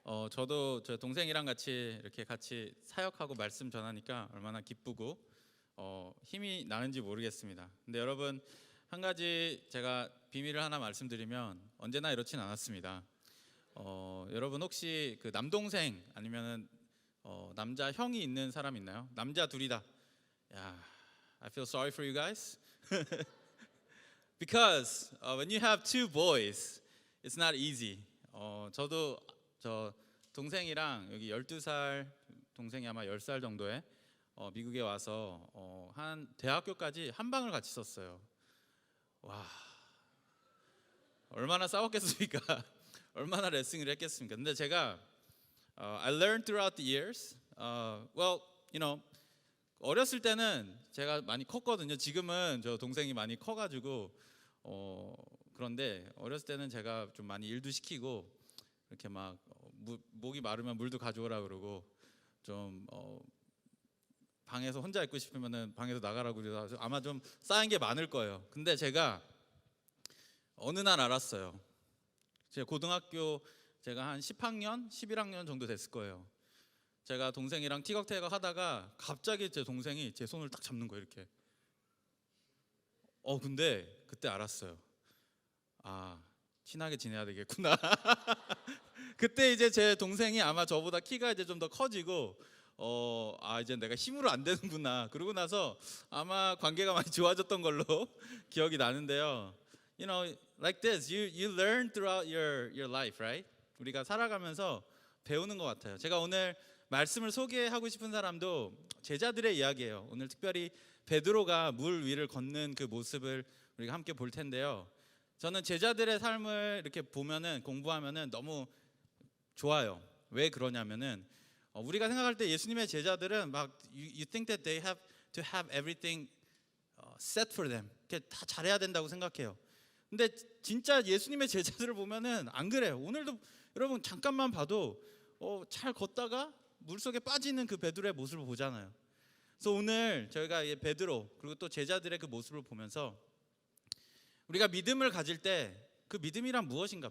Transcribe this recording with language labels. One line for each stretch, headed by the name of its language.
Korean: 저도 저 동생이랑 이렇게 같이 사역하고 말씀 전하니까 얼마나 기쁘고 힘이 나는지 모르겠습니다. 근데 여러분, 한 가지 제가 비밀을 하나 말씀드리면 언제나 이렇진 않았습니다. 여러분 혹시 그 남동생 아니면은 남자 형이 있는 사람 있나요? 남자 둘이다.
English: 야, I feel sorry for you guys. Because when you have two boys, it's not easy.
Korean: 저도 저 동생이랑 여기 12살 동생이 아마 10살 정도에 미국에 와서 한 대학교까지 한 방을 같이 썼어요. 와, 얼마나 싸웠겠습니까? 얼마나 레슨을 했겠습니까? 근데 제가
English: I learned throughout the years. Well, you know,
Korean: 어렸을 때는 제가 많이 컸거든요. 지금은 저 동생이 많이 커가지고 그런데 어렸을 때는 제가 좀 많이 일도 시키고 이렇게 막 목이 마르면 물도 가져오라 그러고 좀 방에서 혼자 있고 싶으면은 방에서 나가라고 그래서 아마 좀 쌓인 게 많을 거예요. 근데 제가 어느 날 알았어요. 제가 고등학교 제가 한 10학년, 11학년 정도 됐을 거예요. 제가 동생이랑 티격태격 하다가 갑자기 제 동생이 제 손을 딱 잡는 거예요, 이렇게. 근데 그때 알았어요. 아, 친하게 지내야 되겠구나. 그때 이제 제 동생이 아마 저보다 키가 이제 좀 더 커지고 이제 내가 힘으로 안 되는구나. 그러고 나서 아마 관계가 많이 좋아졌던 걸로 기억이 나는데요.
English: You know, like this, you learn throughout your life, right?
Korean: 우리가 살아가면서 배우는 것 같아요. 제가 오늘 말씀을 소개하고 싶은 사람도 제자들의 이야기예요. 오늘 특별히 베드로가 물 위를 걷는 그 모습을 우리가 함께 볼 텐데요. 저는 제자들의 삶을 이렇게 보면은 공부하면은 너무 좋아요. 왜 그러냐면은 우리가 생각할 때 예수님의 제자들은 막
English: you think that they have to have everything set for them.
Korean: 이렇게 다 잘해야 된다고 생각해요. 근데 진짜 예수님의 제자들을 보면은 안 그래요. 오늘도 여러분 잠깐만 봐도 잘 걷다가 물속에 빠지는 그 베드로의 모습을 보잖아요. 그래서 오늘 저희가 베드로 그리고 또 제자들의 그 모습을 보면서 우리가 믿음을 가질 때 그 믿음이란 무엇인가?